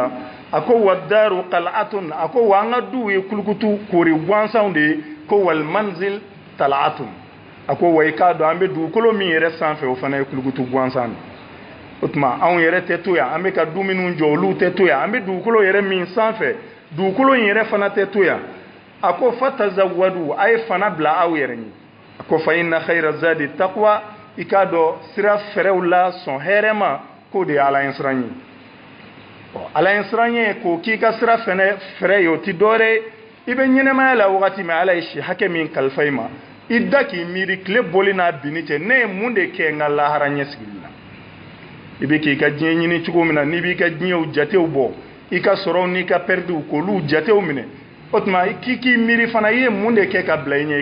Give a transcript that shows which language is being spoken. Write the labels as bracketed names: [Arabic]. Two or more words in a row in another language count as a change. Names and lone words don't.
[Bambara] la a ko [Arabic] والدار قلعة [Bambara] a ko wa an ka duw ye kulukutu koori gansanw de ye ko [Arabic] والمنزل طلعة [Bambara] a ko wa i k'a dɔn an bɛ dugukolo min yɛrɛ sanfɛ o fana ye kulukutu gansan de o tuma anw yɛrɛ tɛ to yan an bɛ ka du minnu jɔ olu tɛ to yan an bɛ dugukolo yɛrɛ min sanfɛ dugukolo in yɛrɛ fana tɛ to yan a ko fatazawwadu a ye fana bila aw yɛrɛ ye a ko [Arabic] فإن خير الزاد التقوى [Bambara] i k'a dɔn sira fɛrɛw la sɔn hɛrɛ ma k'o de ye Ala ɲɛ siran ye Ala ɲɛ siran ye k'o k'i ka sira fɛrɛ ye o ti dɔwɛrɛ ye i bɛ ɲɛnɛmaya la wagati min Ala ye si hakɛ min kalifa i ma i da k'i miiri tile boli n'a binni cɛ ne ye mun de kɛ n ka lahara ɲɛsigili la i bɛ k'i ka diɲɛ ɲini cogo min na n'i b'i ka diɲɛw jatew bɔ i ka sɔrɔw n'i ka pɛridiw k'olu jatew minɛ o tuma k'i miiri fana i ye mun de kɛ ka bila i ɲɛ